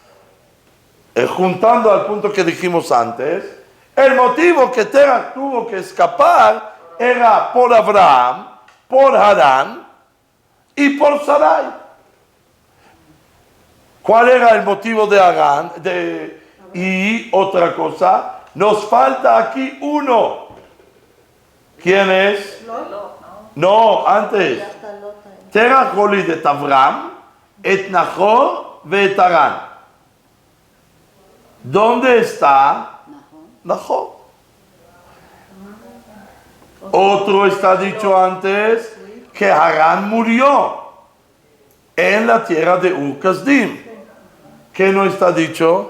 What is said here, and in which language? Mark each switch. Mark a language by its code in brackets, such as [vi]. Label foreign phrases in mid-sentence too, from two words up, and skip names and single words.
[es] Juntando al punto que dijimos antes, el motivo que Terach tuvo que escapar era por Abraham, por Harán y por Sarai. ¿Cuál era el motivo de Agán? Y otra cosa, nos falta aquí uno. ¿Quién es? No, antes. [he] Terach הוליד את אברהם, את נחור ואת הרן. [es] ¿Dónde está Nahor? Otro está dicho antes que Harán murió en la tierra de Ur Kasdim. ¿Qué no está dicho?